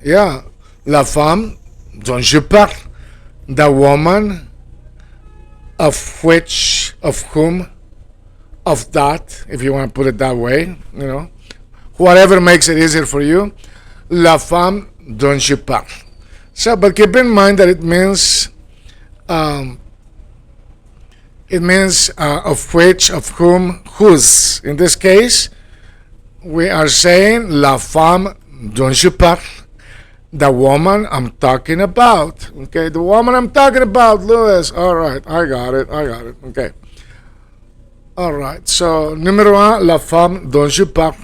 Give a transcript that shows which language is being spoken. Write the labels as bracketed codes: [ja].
[fr] Yeah, la femme dont je parle. [en] The woman of whom, of that, if you want to put it that way, whatever makes it easier for you. [fr] La femme dont je parle. [en] So, but keep in mind that it means it means of which, of whom, whose. In this case, we are saying [fr] la femme dont je parle, [en] the woman I'm talking about. Okay, the woman I'm talking about, Louis. All right, I got it. Okay. All right, so [fr] numéro un, la femme dont je parle.